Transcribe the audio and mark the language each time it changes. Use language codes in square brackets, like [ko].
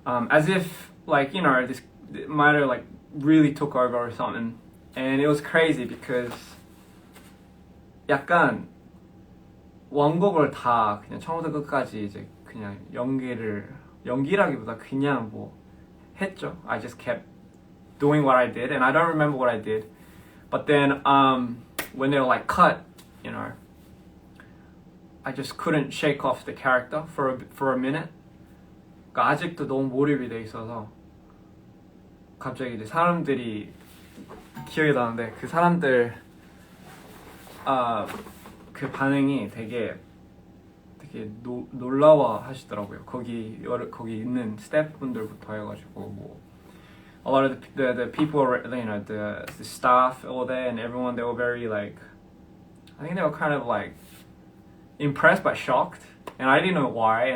[en] As if this might have really took over or something. And it was crazy because [ko] 약간 원곡을 다 그냥 처음부터 끝까지 이제 그냥 연기라기보다 그냥 뭐 했죠. [en] I just kept doing what I did and I don't remember what I did. But then when they were like cut, I just couldn't shake off the character for a minute. [ko] 그러니까 아직도 너무 몰입이 돼 있어서 갑자기 이제 사람들이 기억이 나는데 그 사람들 그 반응이 되게 놀라워 하시더라고요. 거기 있는 스태프분들부터 해가지고 뭐 [en] a lot of the people, the staff all there and everyone, they were very I think they were kind of impressed but shocked, and I didn't know why.